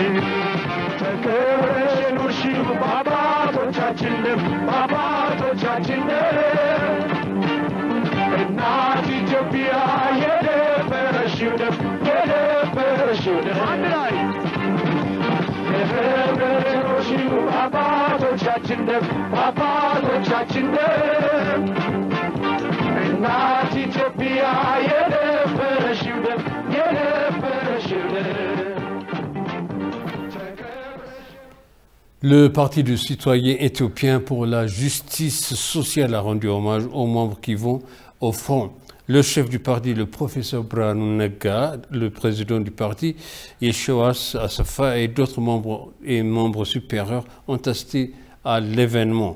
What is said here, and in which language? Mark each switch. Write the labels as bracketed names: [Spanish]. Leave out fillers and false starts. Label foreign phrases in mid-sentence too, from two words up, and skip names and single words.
[Amharic] ተከብረሽ ኑርሺው በአባቶቻችን ደም በአባቶቻችን ደም እናት ኢትዮጵያ የደፈረሽው ደም የደፈረሽው ደም አንድ ላይ የደፈረሽው አባቶቻችን ደም አባቶቻችን ደም እናት ኢትዮጵያ የደፈረሽው ደም የደፈረሽው ደም. [French] Le Parti de citoyens éthiopiens pour la justice sociale a rendu hommage aux membres qui vont au front. Le chef du parti, le professeur Birhanu Nega, le président du parti, Yeshwas Asafa et d'autres membres supérieurs ont assisté à l'événement.